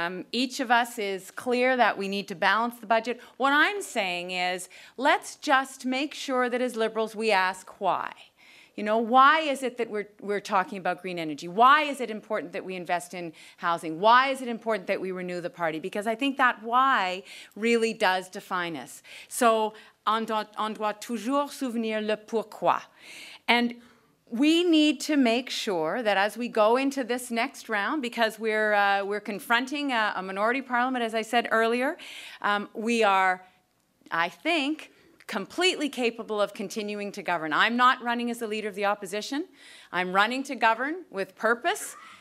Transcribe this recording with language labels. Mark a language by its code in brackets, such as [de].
[en] Each of us is clear that we need to balance the budget. What I'm saying is, let's just make sure that as Liberals we ask why. You know, why is it that we're talking about green energy? Why is it important that we invest in housing? Why is it important that we renew the party? Because I think that why really does define us. [fr] So on doit toujours souvenir le pourquoi. [en] And we need to make sure that as we go into this next round, because we're confronting a minority parliament, as I said earlier, we are, I think, completely capable of continuing to govern. I'm not running as the leader of the opposition. I'm running to govern with purpose.